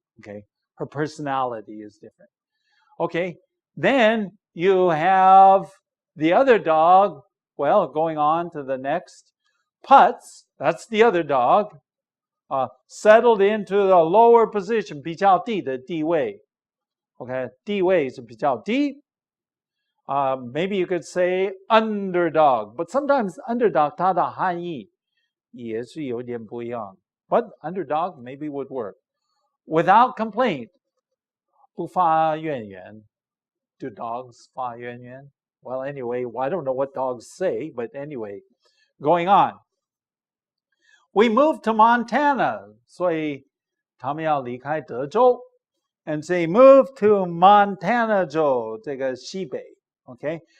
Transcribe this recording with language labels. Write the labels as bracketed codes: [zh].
[en] Okay, her personality is different. Okay, then you have the other dog. Well, going on to the next, Putz, that's the other dog, settled into the lower position, [zh] 比较低的地位. Okay, 地位是比较低. [en] Maybe you could say underdog, but sometimes underdog [zh] 它的含义也是有点不一样. [en] But underdog maybe would work. Without complaint, [zh] 不发怨言. [en] Do dogs 发怨言?Well, anyway, I don't know what dogs say, but anyway, going on. We moved to Montana, [zh] 所以他们要离开德州. [en] And they moved to Montana 州, [zh] 这个西北, [en] okay?